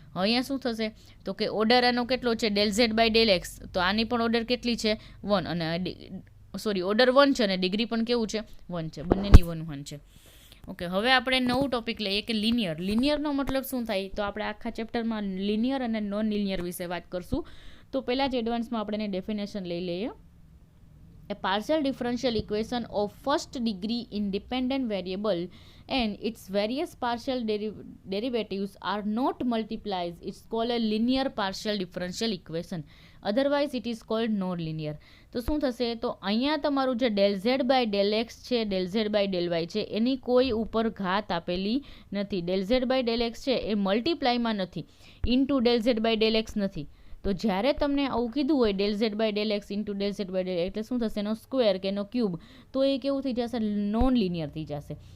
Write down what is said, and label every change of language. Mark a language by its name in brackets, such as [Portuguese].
[Gujarati] અહીંયા શું થશે તો કે ઓર્ડર આનો કેટલો છે del Z by del x, તો આની પણ ઓર્ડર કેટલી છે 1, અને ઓર્ડર 1 છે અને ડિગ્રી પણ કેવું છે 1 છે, બંનેની 1 છે. ઓકે, હવે આપણે નવું ટોપિક લઈએ કે લિનિયર. લિનિયરનો મતલબ શું થાય, તો આપણે આખા ચેપ્ટરમાં લિનિયર અને નોન લિનિયર વિશે વાત કરશું. તો પહેલાં જ એડવાન્સમાં આપણે એની ડેફિનેશન લઈ લઈએ. [English] A partial differential equation of first degree independent variable and its various partial derivatives are not multiplied, it's called a linear partial differential equation. Otherwise it is called non-linear. [Gujarati] તો શું થશે, તો અહીંયા તમારું જે del Z by del x છે, del Z by del Y છે, એની કોઈ ઉપર ઘાત આપેલી નથી. Del Z by del x છે એ મલ્ટીપ્લાયમાં નથી, into del Z by del x નથી. તો જ્યારે તમને આવું કીધું હોય del Z by del x into del Z by del, એટલે શું થશે એનો સ્ક્વેર કે એનો ક્યુબ, તો એ કેવું થઈ જશે નોન લિનિયર થઈ જશે.